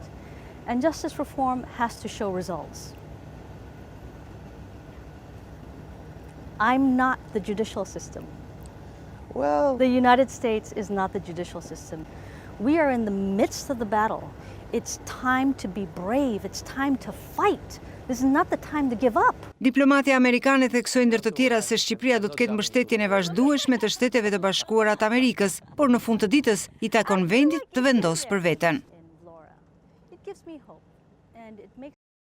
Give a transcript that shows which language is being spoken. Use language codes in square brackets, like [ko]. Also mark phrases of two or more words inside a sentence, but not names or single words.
[en] And justice reform has to show results. I'm not the judicial system. Well, the United States is not the judicial system. We are in the midst of the battle. It's time to be brave. It's time to fight. This is not the time to give up. [sq] Diplomatja amerikane theksoi ndër të tjera se Shqipëria do të ketë mbështetjen e vazhdueshme të Shteteve të Bashkuara të Amerikës, por në fund të ditës i takon vendit të vendosë për veten. [en] It gives me hope and it makes